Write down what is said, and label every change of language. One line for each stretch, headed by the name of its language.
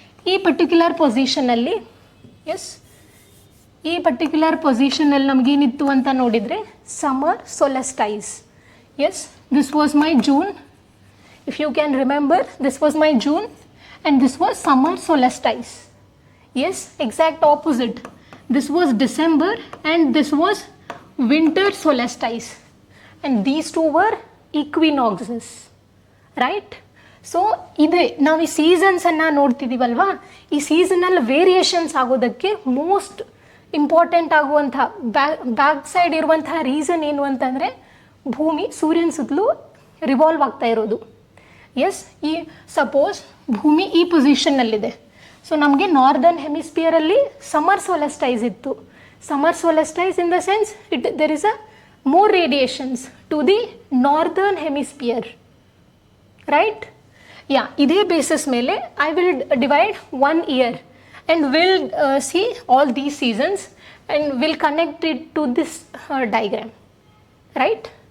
Kannada: ಈ particular ಪೊಸಿಷನಲ್ಲಿ, S, ಈ particular ಪೊಸಿಷನಲ್ಲಿ ನಮಗೇನಿತ್ತು ಅಂತ ನೋಡಿದರೆ summer ಸೊಲೆಸ್ಟೈಸ್.
English: Yes, this was my June. If you can remember, this was my June and this was summer solstice. Yes, exact opposite. This was December and this was winter solstice, and these two were equinoxes, right?
Kannada: So ಇದೆ ನಾವು ಈ ಸೀಸನ್ಸನ್ನು ನೋಡ್ತಿದ್ದೀವಲ್ವಾ, ಈ seasonal variations ಆಗೋದಕ್ಕೆ most important ಆಗುವಂಥ back side ಇರುವಂತಹ reason ಏನು ಅಂತಂದರೆ ಭೂಮಿ ಸೂರ್ಯನ ಸುತ್ತಲೂ ರಿವಾಲ್ವ್ ಆಗ್ತಾ ಇರೋದು. ಎಸ್, ಈ ಸಪೋಸ್ ಭೂಮಿ ಈ ಪೊಸಿಷನ್ನಲ್ಲಿದೆ. ಸೊ ನಮಗೆ ನಾರ್ದರ್ನ್ ಹೆಮಿಸ್ಪಿಯರಲ್ಲಿ ಸಮ್ಮರ್ ಸೊಲೆಸ್ಟೈಸ್ ಇತ್ತು.
English: Summer solstice in the sense there is a more radiations to the northern hemisphere, right? Yeah,
Kannada: ಇದೇ ಬೇಸಿಸ್ ಮೇಲೆ
English: I will divide 1 year and will see all these seasons and will connect it to this diagram, right?